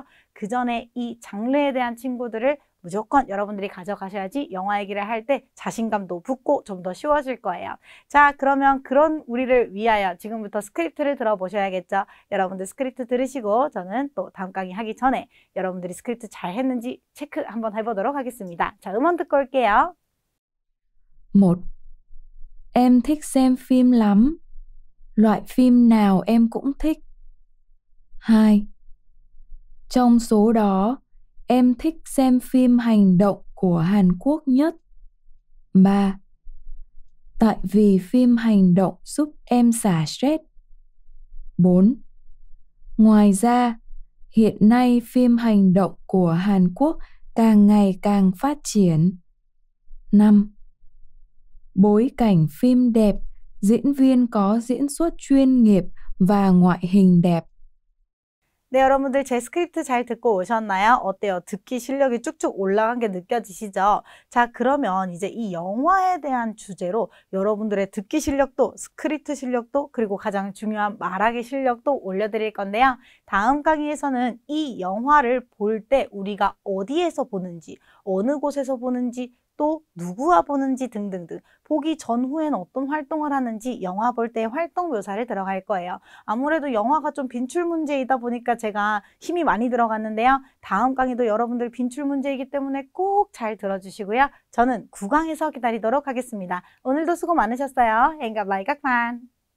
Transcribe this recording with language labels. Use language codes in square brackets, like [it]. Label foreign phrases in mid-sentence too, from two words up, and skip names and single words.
[ko] 그 전에 이 장르에 대한 친구들을 무조건 여러분들이 가져가셔야지 영화 얘기를 할 때 자신감도 붙고 좀 더 쉬워질 거예요. 자, 그러면 그런 우리를 위하여 지금부터 스크립트를 들어보셔야겠죠. 여러분들 스크립트 들으시고 저는 또 다음 강의 하기 전에 여러분들이 스크립트 잘 했는지 체크 한번 해보도록 하겠습니다. 자, 음원 듣고 올게요. [vi] 1. Em thích xem phim lắm. Loại phim nào em cũng thích. 2. Trong số đó, em thích xem phim hành động của Hàn Quốc nhất. 3. Tại vì phim hành động giúp em xả stress. 4. Ngoài ra, hiện nay phim hành động của Hàn Quốc càng ngày càng phát triển. 5. Bối cảnh phim đẹp, diễn viên có diễn xuất chuyên nghiệp và ngoại hình đẹp. [ko] 네, 여러분들 제 스크립트 잘 듣고 오셨나요? 어때요? 듣기 실력이 쭉쭉 올라간 게 느껴지시죠? 자, 그러면 이제 이 영화에 대한 주제로 여러분들의 듣기 실력도, 스크립트 실력도, 그리고 가장 중요한 말하기 실력도 올려드릴 건데요. 다음 강의에서는 이 영화를 볼 때 우리가 어디에서 보는지, 어느 곳에서 보는지, 또 누구와 보는지 등등등 보기 전후에는 어떤 활동을 하는지 영화 볼 때 활동 묘사를 들어갈 거예요. 아무래도 영화가 좀 빈출 문제이다 보니까 제가 힘이 많이 들어갔는데요. 다음 강의도 여러분들 빈출 문제이기 때문에 꼭 잘 들어주시고요. 저는 9강에서 기다리도록 하겠습니다. 오늘도 수고 많으셨어요. [vi] Hẹn gặp lại các bạn.